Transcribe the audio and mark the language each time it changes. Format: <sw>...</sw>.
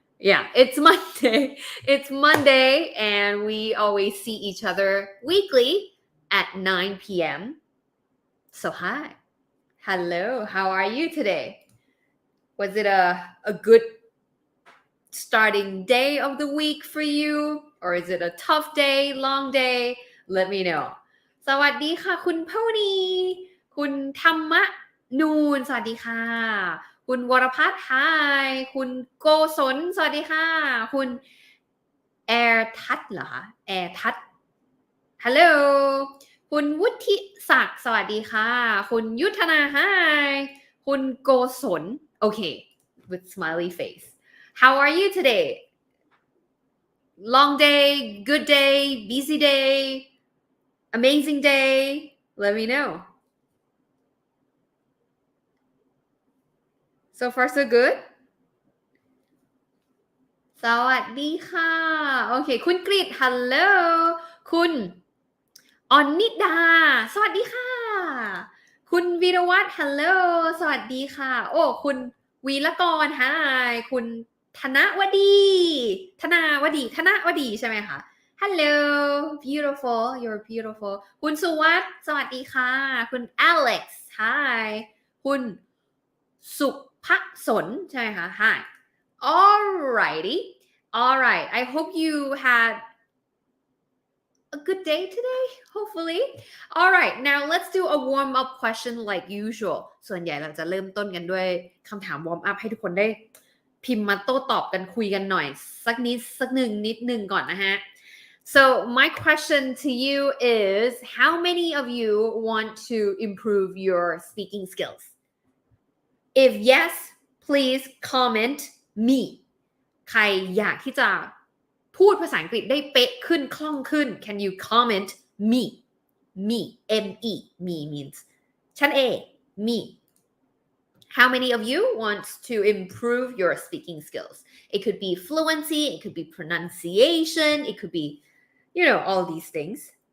<en>Yeah, it's Monday. It's Monday and we always see each other weekly at 9 p.m. So hi. Hello. How are you today? Was it a good starting day of the week for you? Or is it a tough day, long day? Let me know.</en> <th>สวัสดีค่ะคุณพวนีคุณธรรมนูนสวัสดีค่ะคุณวรพัฒน์ Hi คุณโกศลสวัสดีค่ะคุณแอร์ทัศน์เหรอคะแอร์ทัศน์ Hello คุณวุฒิศักดิ์สวัสดีค่ะคุณยุทธนา Hi คุณโกศล</th> <en>Okay with smiley face How are you today? Long day, good day, busy day, amazing day. Let me know. So far so good?</en> <th>สวัสดีค่ะโอเคคุณกฤษ Hello คุณออนนิดาสวัสดีค่ะคุณวีรวัฒน์ Hello สวัสดีค่ะโอ้คุณวีรกร Hi คุณธนวดีใช่ไหมคะ</th> <en>Hello beautiful you're beautiful</en> <th>คุณสุวัฒน์สวัสดีค่ะคุณ Alex Hi คุณสุภสนใช่ไหมคะ Hi Alrighty.</th> <en>All right. I hope you had a good day today, hopefully. All right. Now let's do a warm-up question like usual.</en> <th>ส่วนใหญ่เราจะเริ่มต้นกันด้วยคำถาม warm up ให้ทุกคนได้พิมพ์มาโต้ตอบกันคุยกันหน่อยสักนิดนึงก่อนนะฮะ</th> <en>So my question to you is how many of you want to improve your speaking skills? If yes, please comment me</en> <th>ใครอยากที่จะพูดภาษาอังกฤษได้เป๊ะขึ้นคล่องขึ้น</th> <en>Can you comment me M-E me means</en> <th>ฉันเอง</th> <en>me How many of you want to improve your speaking skills? It could be fluency, it could be pronunciation, it could be, all these things.</en>